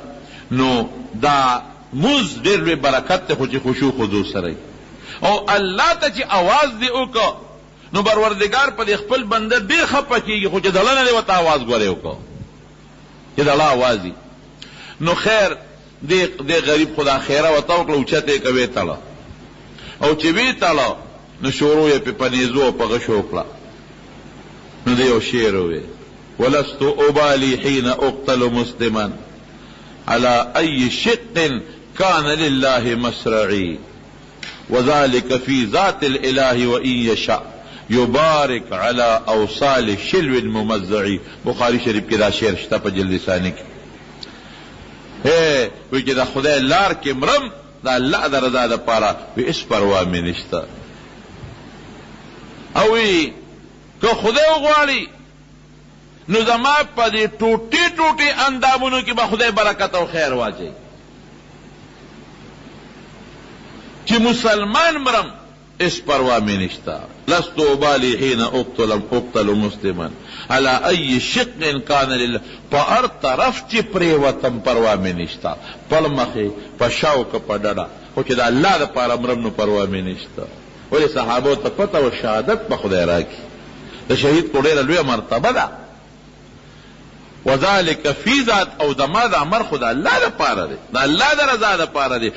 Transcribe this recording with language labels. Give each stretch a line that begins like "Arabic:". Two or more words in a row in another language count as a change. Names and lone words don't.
Pashto: نو دا موز ډېر لوی برکت ته خو چې خشوع خضوع سره او الله ته چې اواز دې وکړه نو پروردګار په خپل بنده ډېر خفه کېږي خو چې دله نه دی ورته اواز ګورې وکړه چې دله اواز دي. نو خیر دې غریب خدا خیره ورته وکړه اوچته یې کوې تړه او چې ویې تړه نو شروع یې په نیزو او په غشو وکړه. نو دی یو شعر ووی
Arabic: ولست ابالي حين اقتل مسلما على اي شق كان لله مسرعي وذلك في ذات الاله وان يشاء یبارک علی اوصال شلو ممزعی.
Pashto: بخاری شریف کې دا شعر شته په جلد ثانی کې. وی چې دا خدای لار کې مرم دا الله د رضا دپاره، وی اس پروا مې نشته. او وی که خدای وغواړي نو زما په دې ټوټې ټوټې اندامونو کې به خدای برکت او خیر واچوي. چې مسلمان مرم اس پروا مې نشته.
Arabic: لست ابالي حين اقتل مسلما على اي شق كان لله.
Pashto: په هر طرف چې پرېوتم پروا مې نشته، په مخې په شاوکه په ډډه، خو چې د الله دپاره مرم نو پروا مې نشته. ولې صحابو ته پته و شهادت به خدای راکړي. د شهید خو ډېره لویه مرتبه ده.
Arabic: وذلک فی ذات،
Pashto: او زما د امر خو د الله دپاره دی، د الله د رضا دپاره دی.